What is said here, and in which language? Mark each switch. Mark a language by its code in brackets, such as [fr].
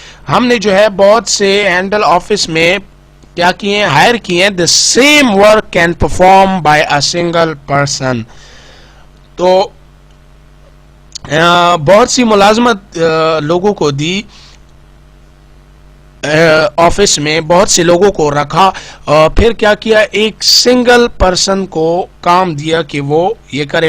[ur] ہم نے جو ہے بہت سے ہینڈل آفس میں کیا کیے ہیں, ہائر کیے ہیں. [en] the same work can perform by a single person. [ur] تو بہت سی ملازمت لوگوں کو دی آفس میں, بہت سے لوگوں کو رکھا اور پھر کیا کیا, ایک سنگل پرسن کو کام دیا کہ وہ یہ کرے.